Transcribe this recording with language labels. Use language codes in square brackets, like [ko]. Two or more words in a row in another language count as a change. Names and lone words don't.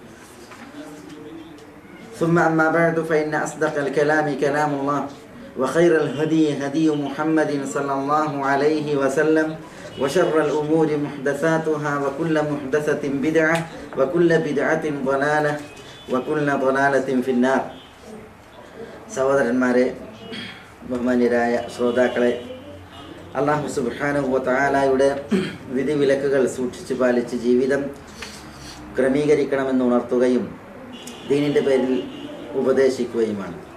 [ar] ثم أما بعد فإن أصدق الكلام كلام الله وخير الهدي هدي محمد صلى الله عليه وسلم وشر الأمور محدثاتها وكل محدثة بدعة وكل بدعة ضلالة وكل ضلالة في النار [ml] സഹോദരന്മാരെ ബഹുമാന്യരായ ശ്രോതാക്കളെ അല്ലാഹു സുബ്ഹാനഹു വ തആലയുടെ വിധിവിലക്കുകൾ സൂക്ഷിച്ചു പാലിച്ച് ജീവിതം ക്രമീകരിക്കണമെന്ന് ഉണർത്തുകയും ദീനിൻ്റെ പേരിൽ ഉപദേശിക്കുകയുമാണ്.